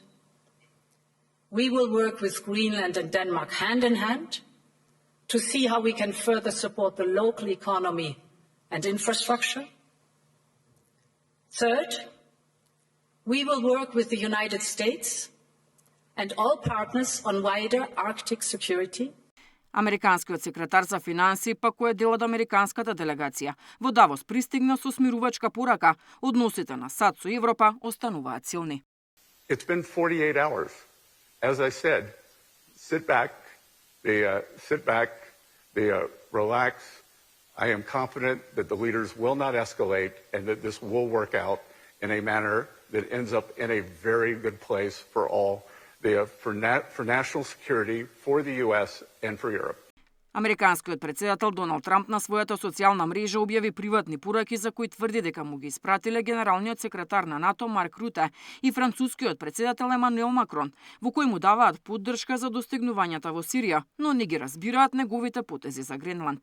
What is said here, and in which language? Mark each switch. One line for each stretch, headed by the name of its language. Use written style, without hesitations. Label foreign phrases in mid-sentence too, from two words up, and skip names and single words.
English: We will work with Greenland and Denmark hand in hand to see how we can further support the local economy and infrastructure. Third, we will work with the United States and all partners on wider Arctic security.
Macedonian: Американскиот секретар за финансии пак кој е дел од американската делегација во Давос пристигна со смирувачка порака. Односите на САД со Европа остануваат силни.
English: It's been 48 hours. As I said, sit back, relax. I am confident that the leaders will not escalate and that this will work out in a manner that ends up in a very good place for all, for national security, for the US and for Europe.
Macedonian: Американскиот председател Доналд Трамп на својата социјална мрежа објави приватни пораки за кои тврди дека му ги испратиле генералниот секретар на НАТО Марк Руте и францускиот председател Емануел Макрон, во кои му даваат поддршка за достигнувањата во Сирија, но не ги разбираат неговите потези за Гренланд.